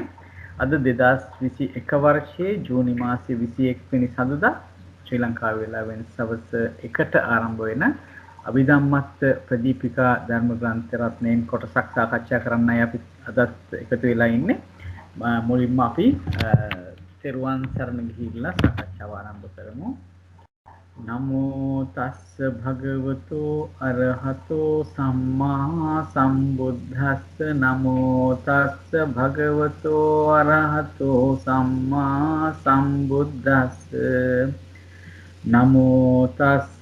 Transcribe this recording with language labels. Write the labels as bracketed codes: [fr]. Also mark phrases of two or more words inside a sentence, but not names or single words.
[si] අද 2021 වර්ෂයේ ජූනි මාසයේ 21 වෙනි සඳුදා ශ්‍රී ලංකාවේ වේලාවෙන් සවස් 1ට ආරම්භ වෙන අභිධම්මත් ප්‍රදීපිකා ධර්ම ග්‍රන්ථ රත්නයෙන් කොටසක් සාකච්ඡා කරන්නයි අපි අදත් එකතු වෙලා ඉන්නේ. මුලින්ම අපි තෙරුවන් සරණ ගිහිල්ලා සාකච්ඡාව ආරම්භ කරමු. [pi] නමෝ තස්ස භගවතෝ අරහතෝ සම්මා සම්බුද්දස්ස නමෝ තස්ස භගවතෝ අරහතෝ සම්මා සම්බුද්දස්ස නමෝ තස්ස